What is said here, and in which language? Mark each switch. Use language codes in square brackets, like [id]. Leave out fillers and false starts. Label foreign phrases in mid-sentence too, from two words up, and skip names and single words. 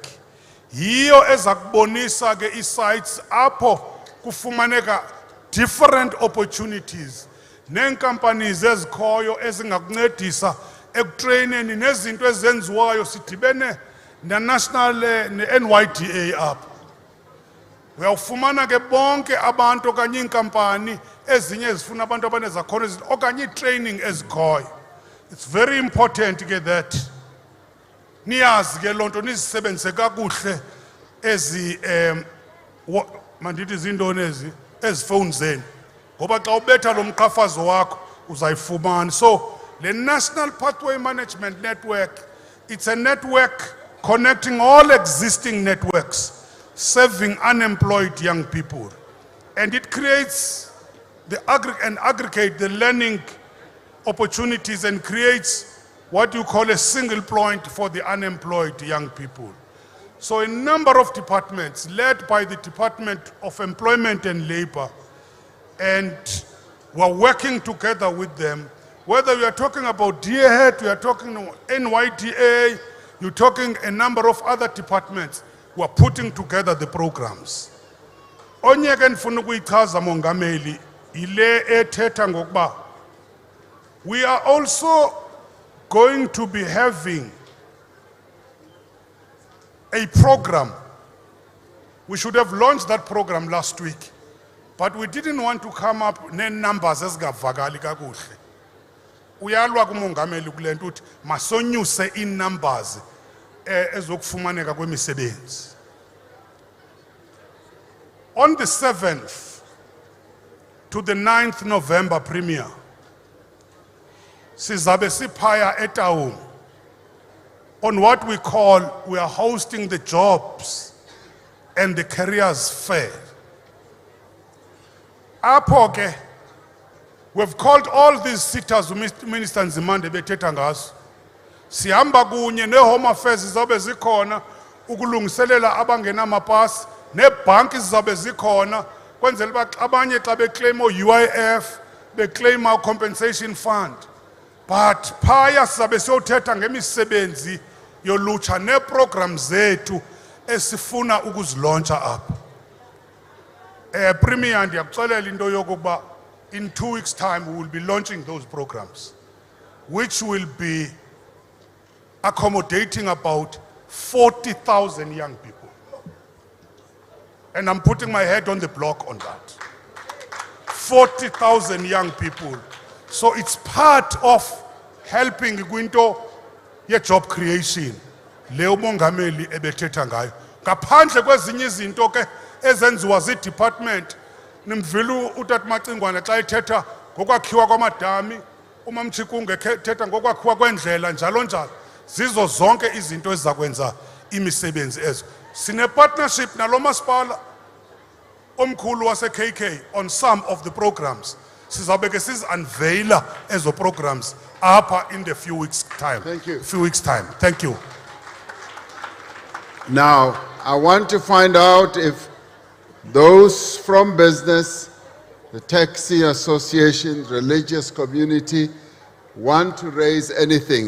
[xh] Yiyo eza kubonisa ke i-sites apho kufumaneka [en] different opportunities [xh] neenkampanies ezikhoyo ezingakuncedisa ekutraineni nezinto ezenziwayo. Sidibene ne-national ne-NYDA apho. Uyawufumana ke bonke abantu okanye iinkampani ezinye ezifuna abantu abanezakhono okanye i-training ezikhoyo. [en] It's very important [xh] ke that niyazi ke loo nto nizisebenzise kakuhle ezi mandithi zintoni ezi phone zenu ngoba xa ubetha lo mqhafazo wakho uzayifumana. [en] So the National Pathway Management Network, it's a network connecting all existing networks serving unemployed young people, and it creates and aggregate the learning opportunities and creates what you call a single point for the unemployed young people. So a number of departments led by the Department of Employment and Labor, and we're working together with them. Whether we are talking about DAHET, we are talking NYDA, you're talking a number of other departments, we're putting together the programs. [xh] Onye ke ndifuna ukuyichaza mongameli ile ethetha ngokuba [en] we are also going to be having a program. We should have launched that program last week, but we didn't want to come up [xh] ne-numbers ezingavakali kakuhle. Uyalwa kumongameli kule nto uthi masonyuse in-numbers ezokufumaneka kwemisebenzi. [en] On the 7th to the 9th November premier, [xh] sizabe siphaya etawuni [en] on what we are hosting the jobs and the careers fair. [xh] Apho ke, [en] we've called all these sitters, Minister Nzimande bethetha ngazo. [xh] Sihamba kunye ne-Home Affairs zizabe zikhona ukulungiselela abangena mapasi, nebhanki zizabe zikhona kwenzela uba abanye xa beclaim UIF, beclaim [en] compensation fund. [xh] But phaya sizabe siyothetha ngemisebenzi yolutsha ne-programs zethu esifuna ukuzilauncha apha. Premier ndiyakuxelela into yokuba [en] in 2 weeks' time we will be launching those programs, which will be accommodating about 40,000 young people. And I'm putting my head on the block on that. 40,000 young people. So it's part of helping [xh] kwinto ye-job [en] creation. [xh] Leo mongameli ebethetha ngayo. Ngaphandle kwezinye izinto ke ezenziwa zi-department, nimvile uTat Macingwane xa ethetha ngokwakhiwa kwamadami, uMamchikunge ethetha ngokwakhiwa kwendlela njalo njalo. Zizo zonke izinto ezizakwenza imisebenzi ezo. Sine partnership nalo masipala omkhulu wase KK [en] on some of the programs. [xh] Sizabe ke siz-unveila ezo programs apha [en] in the few weeks time. Thank you. Few weeks time. Thank you. Now, I want to find out if those from business, the taxi association, religious community, want to raise anything.